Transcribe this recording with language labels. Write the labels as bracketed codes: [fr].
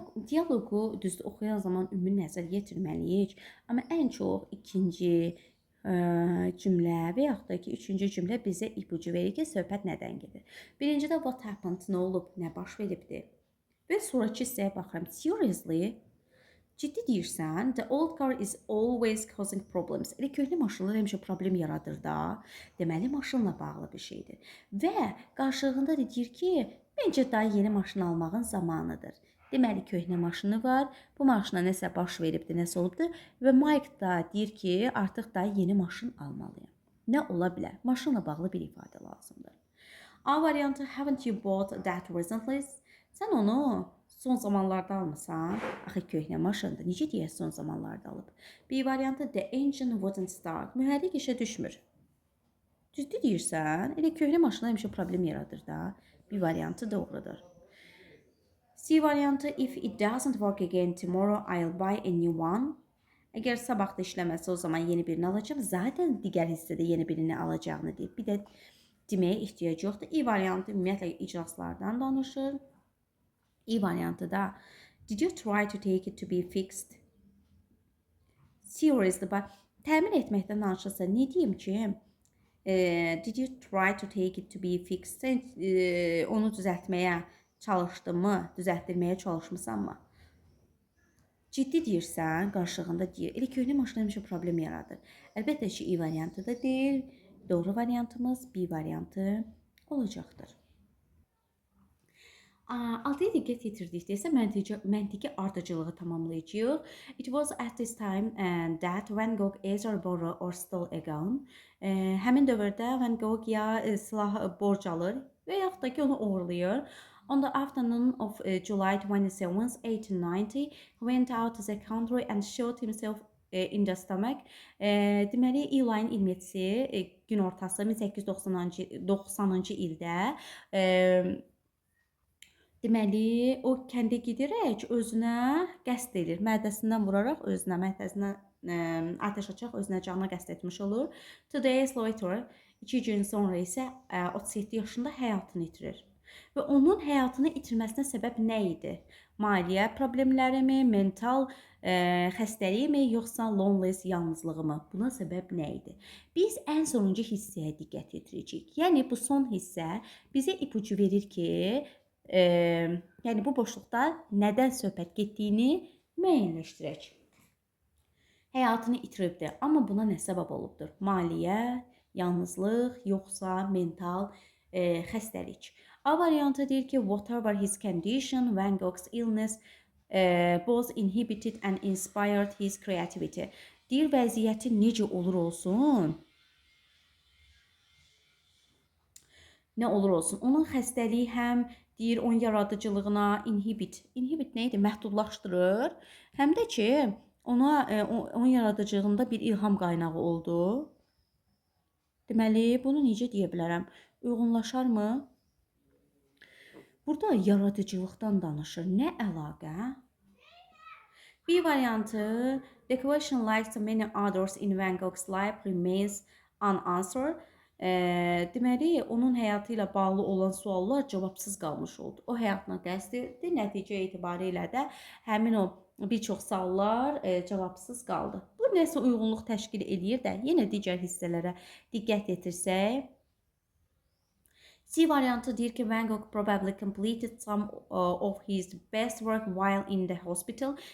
[az] Dialoqu düzdür oxuyan zaman ümumi nəzər yetirməliyik. Amma ən çox ikinci cümlə və yaxud da ki, üçüncü cümlə bizə ipucu verir ki, söhbət nədən gedir. Birincidə [en] what happened, [az] nə olub, nə baş veribdir. Və sonraki hissəyə baxıram. [en] Seriously, [az] ciddi deyirsən, [en] the old car is always causing problems. [az] Elə köhnə maşınlar həmişə problem yaradır da. Deməli, maşınla bağlı bir şeydir. Və qarşılığında da deyir ki, məncə daha yeni maşın almağın zamanıdır. Deməli, köhnə maşını var, bu maşına nəsə baş veribdir, nəsə olubdur və Mike da deyir ki, artıq daha yeni maşın almalıyam. Nə ola bilər? Maşınla bağlı bir ifadə lazımdır. A variantı, [en] haven't you bought that recently? [az] Sən onu son zamanlarda almısan? Axı köhnə maşındır. Necə deyək son zamanlarda alıb? B variantı, [en] the engine wouldn't start. [az] Mühərrik işə düşmür. Ciddi deyirsən? Elə köhnə maşınlar həmişə problem yaradır da. B variantı doğrudur. C variantı, [en] if it doesn't work again tomorrow, I'll buy a new one. [az] Əgər sabah da işləməsə, o zaman yeni birini alacağım. Zaten digər hissədə yeni birini alacağını deyib. Bir də deməyə ehtiyac yoxdur. E variantı ümumiyyətlə iclaslardan danışır. E variantı da, [en] did you try to take it to be fixed? Seriously, [az] təmin etməkdən danışırsa, nə deyim ki? [en] Did you try to take it to be fixed? [az] Sən onu düzəltməyə çalışdın mı? Düzəltdirməyə çalışmısan mı? Ciddi deyirsən, qarşılığında deyir. Elə köhnə maşın həmişə problem yaradır. Əlbəttə ki, E variantı da deyil. Doğru variantımız B variantı olacaqdır. 6-ya diqqət yetirdikdə isə məntiqi ardıcılığı tamamlayacağıq. [en] It was at this time that Van Gogh either borrow or stole a gun. [az] Həmin dövrdə Van Gogh ya silah borc alır və yaxud da ki, onu uğurlayır. [en] On the afternoon of July 27th, 1890, he went out to the country and shot himself in the stomach. [az] Deməli, iyulun 27-si gün ortası 1890-cı ildə deməli, o kəndə gedərək özünə qəsd edir. Mədəsindən vuraraq özünə, mədəsindən ateş açaraq özünə canına qəsd etmiş olur. [en] 2 days later, [az] 2 gün sonra isə 37 yaşında həyatını itirir. Və onun həyatını itirməsinə səbəb nə idi? Maliyyə problemləri mi, mental xəstəliyi mi, yoxsa [en] loneliness, [az] yalnızlığı mı? Buna səbəb nə idi? Biz ən sonuncu hissəyə diqqət yetirəcəyik. Yəni, bu son hissə bizə ipucu verir ki, yəni bu boşluqda nədən söhbət getdiyini müəyyənləşdirək. Həyatını itiribdir, amma buna nə səbəb olubdur? Maliyyə, yalnızlıq, yoxsa mental xəstəlik. A variantı deyir ki, [en] whatever his condition, Van Gogh's illness both inhibited and inspired his creativity. [az] Deyir, vəziyyəti necə olur olsun, nə olur olsun, onun xəstəliyi həm deyir onun yaradıcılığına inhibit nə idi? Məhdudlaşdırır. Həm də ki, onun yaradıcılığında bir ilham qaynağı oldu. Deməli, bunu necə deyə bilərəm? Uyğunlaşarmı? Burada yaradıcılıqdan danışır. Nə əlaqə? [en] B variantı, the question like so many others in Van Gogh's life remains unanswered. [az] Deməli, onun həyatı ilə bağlı olan suallar cavabsız qalmış oldu. O həyatına qəsd etdi, nəticə etibarilə də həmin o bir çox suallar cavabsız qaldı. Bu nəsə uyğunluq təşkil edir də, yenə digər hissələrə diqqət etirsək, C variantı deyir ki, [en] Van Gogh probably completed some of his best work while in the hospital.